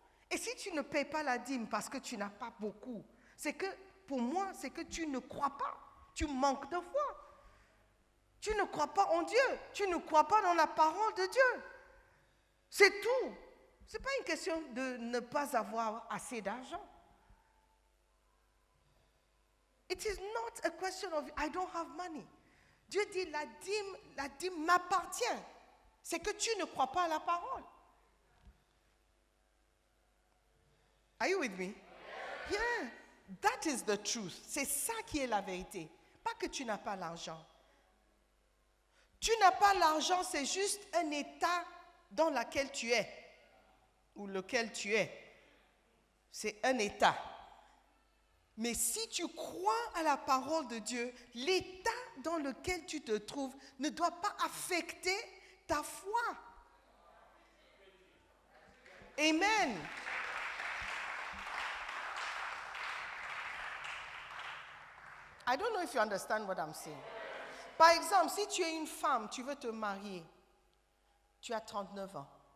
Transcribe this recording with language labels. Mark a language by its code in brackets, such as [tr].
[fr] Et si tu ne payes pas la dîme parce que tu n'as pas beaucoup, c'est que, pour moi, c'est que tu ne crois pas. Tu manques de foi. Tu ne crois pas en Dieu. Tu ne crois pas dans la parole de Dieu. C'est tout. Ce n'est pas une question de ne pas avoir assez d'argent. [en] It is not a question of I don't have money. [fr] Dieu dit la dîme m'appartient. C'est que tu ne crois pas à la parole. [en] Are you with me? Yeah. That is the truth. [fr] C'est ça qui est la vérité. Pas que tu n'as pas l'argent. Tu n'as pas l'argent, c'est juste un état dans lequel tu es. Ou lequel tu es. C'est un état. Mais si tu crois à la parole de Dieu, l'état dans lequel tu te trouves ne doit pas affecter ta foi. Amen. [en] I don't know if you understand what I'm saying. [fr] Par exemple, si tu es une femme, tu veux te marier, tu as 39 ans.